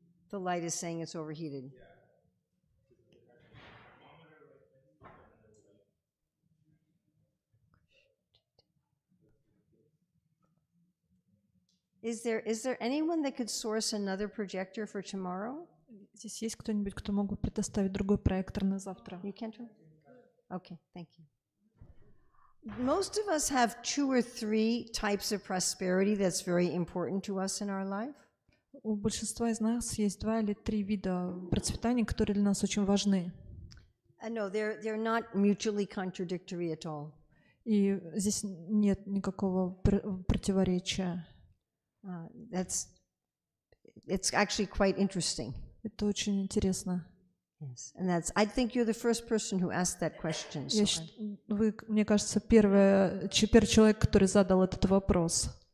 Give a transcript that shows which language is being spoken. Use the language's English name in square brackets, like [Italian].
[English] The light is saying it's overheated. Is there anyone that could source another projector for tomorrow? [Russian] Здесь есть кто-нибудь, кто мог бы предоставить другой проектор на завтра? [English] You can't? Okay, thank you. Most of us have 2 or 3 types of prosperity that's very important to us in our life. [Russian] У большинства из нас есть 2 или 3 вида процветания, которые для нас очень важны. [English] No, they're not mutually contradictory at all. [Russian] И здесь нет никакого противоречия. [English] It's actually quite interesting. [Russian] Это очень интересно. [English] Yes, and I think you're the first person who asked that question. [Russian] Вы, мне кажется, первый человек, который задал этот вопрос.